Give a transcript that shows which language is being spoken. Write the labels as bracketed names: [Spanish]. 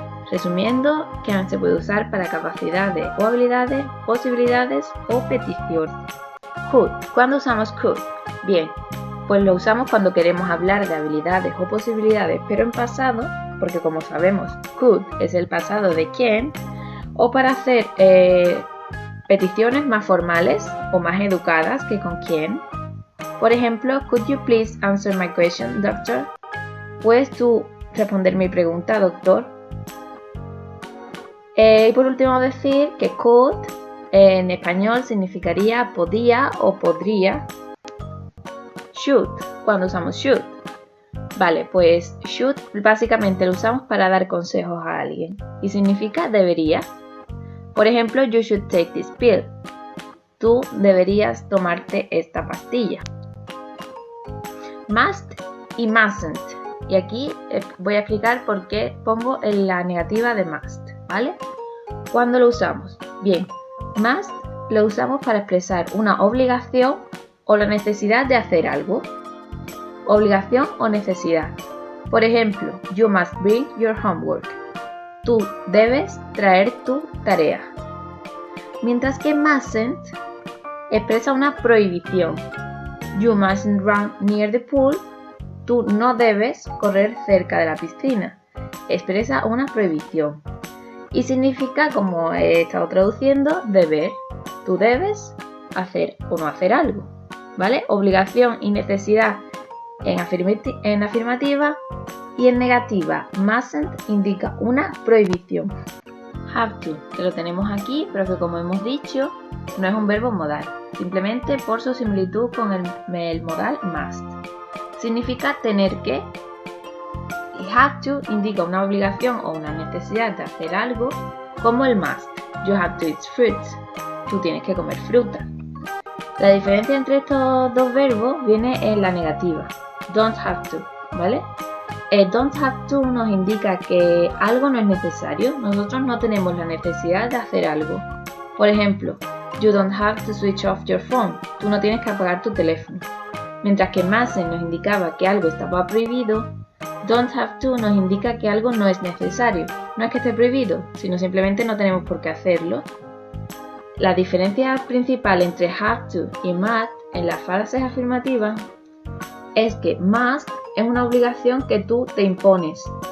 [Spanish] Resumiendo, can se puede usar para capacidades o habilidades, posibilidades o peticiones. Could. ¿Cuándo usamos could? Bien, pues lo usamos cuando queremos hablar de habilidades o posibilidades, pero en pasado, porque como sabemos, could es el pasado de can, o para hacer peticiones más formales o más educadas que con quién. Por ejemplo, [English] could you please answer my question, doctor? [Spanish] ¿Puedes tú responder mi pregunta, doctor? Y por último decir que could en español significaría podía o podría. Should, cuando usamos should. Vale, pues should básicamente lo usamos para dar consejos a alguien y significa debería. Por ejemplo, [English] you should take this pill. [Spanish] Tú deberías tomarte esta pastilla. Must y mustn't. Y aquí voy a explicar por qué pongo en la negativa de must, ¿vale? ¿Cuándo lo usamos? Bien, must lo usamos para expresar una obligación o la necesidad de hacer algo. Obligación o necesidad. Por ejemplo, [English] you must bring your homework. [Spanish] Tú debes traer tu tarea. Mientras que mustn't expresa una prohibición. [English] You mustn't run near the pool. [Spanish] Tú no debes correr cerca de la piscina. Expresa una prohibición. Y significa, como he estado traduciendo, deber. Tú debes hacer o no hacer algo. ¿Vale? Obligación y necesidad en afirmativa. Y en negativa, mustn't indica una prohibición. Have to, que lo tenemos aquí, pero que como hemos dicho, no es un verbo modal, simplemente por su similitud con el modal must. Significa tener que, y have to indica una obligación o una necesidad de hacer algo, como el must. [English] You have to eat fruits. [Spanish] Tú tienes que comer fruta. La diferencia entre estos dos verbos viene en la negativa. Don't have to, ¿vale? Don't have to nos indica que algo no es necesario. Nosotros no tenemos la necesidad de hacer algo. Por ejemplo, [English] you don't have to switch off your phone. [Spanish] Tú no tienes que apagar tu teléfono. Mientras que mustn't nos indicaba que algo estaba prohibido, don't have to nos indica que algo no es necesario. No es que esté prohibido, sino simplemente no tenemos por qué hacerlo. La diferencia principal entre have to y must en las frases afirmativas es que must es una obligación que tú te impones.